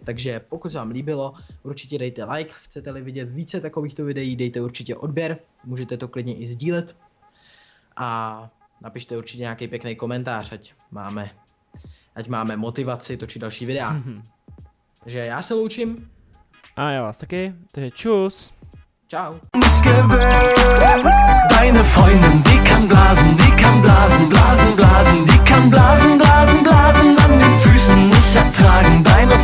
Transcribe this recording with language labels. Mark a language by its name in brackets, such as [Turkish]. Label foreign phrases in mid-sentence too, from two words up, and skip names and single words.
[Czech] Takže pokud se vám líbilo, určitě dejte like, chcete-li vidět více takovýchto videí, dejte určitě odběr, můžete to klidně i sdílet a napište určitě nějaký pěkný komentář, ať máme motivaci točit další videa. Takže já se loučím. A já vás taky, takže čus. Ciao. [German] Deine Freundin, die kann blasen, blasen, blasen, die kann blasen, blasen, blasen, an den Füßen nicht ertragen. Deine